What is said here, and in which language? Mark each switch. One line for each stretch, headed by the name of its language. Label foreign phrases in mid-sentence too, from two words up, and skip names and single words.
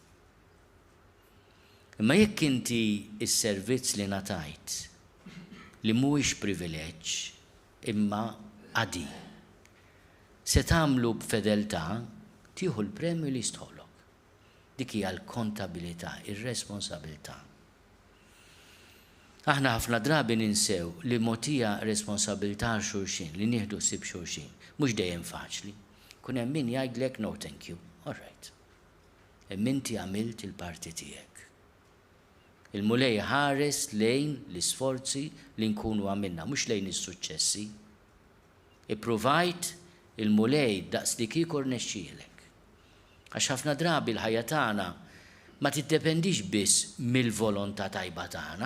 Maltese: Imma jekk inti is-servizz li ngħatajt li mhuwiex privileġġ imma għadi, se tagħmlu b'fedeltà tieħu l-premju li jistħolok. Dik hija l-kontabilità, ir-responsabilità. Aħna ħafna drabi ninsew li mogħtija responsabilità għal xulxin, li nieħdu ħsieb xulxin, mhux dejjem faċli. Kun hemm min jgħidlek
English: no thank you, all right.
Maltese: Hemm inti għamilt il-parti tiegħek. Il-mulej ħares lejn l-isforzi li nkunu għamilna, mhux lejn is-suċċessi. Ippruvajt il-mulej daqs li kieku rnexxielek. Għax ħafna drabi l-ħajja tagħna ma tiddependix biss mill-volontà tajba tagħna.